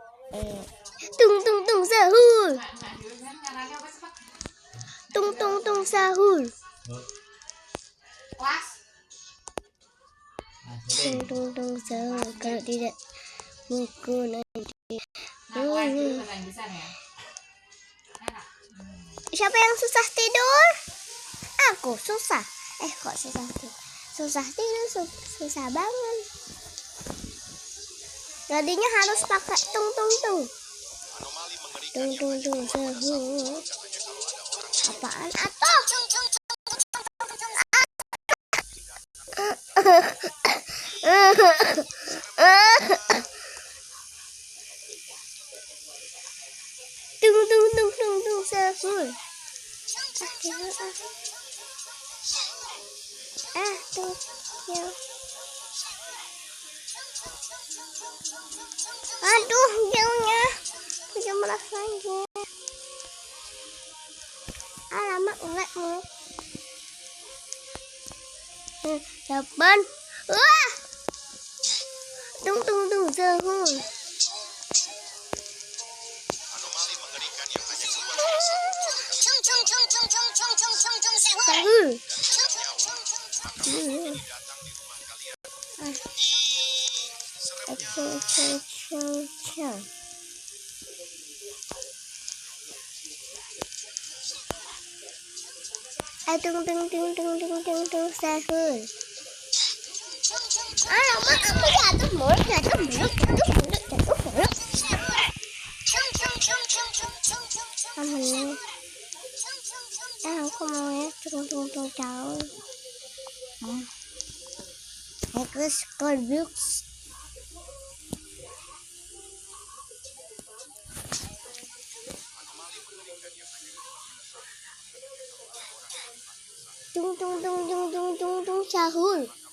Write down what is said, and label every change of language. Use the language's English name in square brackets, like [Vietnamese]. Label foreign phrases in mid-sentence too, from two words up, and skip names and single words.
[Indonesian] Tung tung tung sahur. [Javanese] Nak dhewe kan ngarane apa sih, Pak? [Indonesian] Tung tung tung sahur. Kelas. Tung tung tung sahur. Kalau tidak buku nanti. Nah, kelas dulu bahasa Inggrisan ya. Enak. Siapa yang susah tidur? Aku susah. Kok susah tidur? Susah tidur, susah bangun. Jadinya harus pakai tung tung tung. Tung tung tung sahur. Apaan atuh? Tung tung tung tung tung sahur. Tuh ya. Aduh, jauhnya 17 lagi. Alamak, enggak mau. 8. Wah. Tung tung tung sahur. Sahur. Tung tung tung tung tung tung tung sahur. Alamak, aku jatuh mulut. Aku mau tung tung tung sahur. Aku Scorpius. Tung tung tung tung tung tung tung sahur.